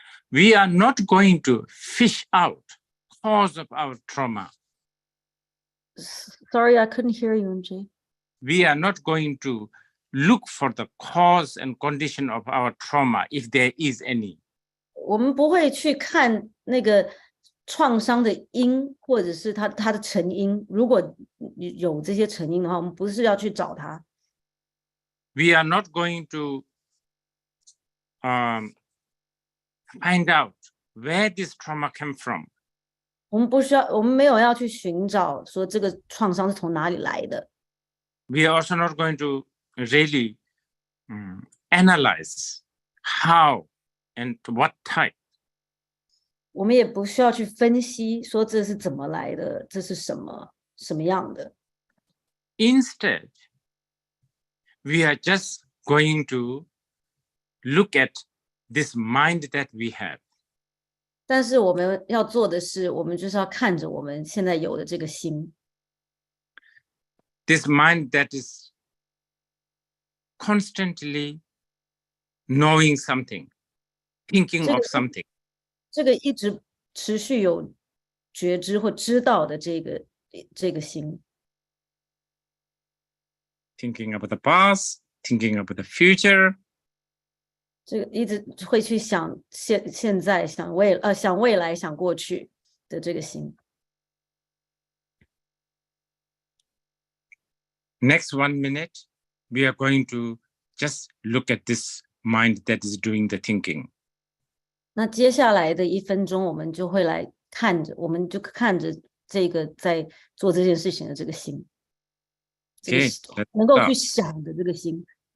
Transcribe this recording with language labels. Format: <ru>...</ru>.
<en>We are not going to fish out cause of our trauma. Sorry, I couldn't hear you, MJ. We are not going to look for the cause and condition of our trauma, if there is any.</en> <zh>我们不会去看那个创伤的因，或者是它的成因。如果有这些成因的话，我们不是要去找它。</zh> <en>We are not going to find out where this trauma came from.</en> <zh>我们没有要去寻找说这个创伤是从哪里来的。</zh> <en>We are also not going to really analyze how and what type.</en> <zh>我们也不需要去分析说这是怎么来的，这是什么样的。</zh> <en>Instead, we are just going to look at this mind that we have.</en> <zh>但是我们要做的是，我们就是要看着我们现在有的这个心。</zh> <en>This mind that is constantly knowing something, thinking of something.</en> <zh>这个一直持续有觉知或知道的这个这个心。</zh> <en>Thinking about the past, thinking about the future.</en> <zh>这个一直会去想现在，想未来，想过去的这个心。</zh> <en>Next 1 minute, we are going to just look at this mind that is doing the thinking.</en> <zh>那接下来的1分钟，我们就会来看着，我们就看着这个在做这件事情的这个心，能够去想的这个心。</zh>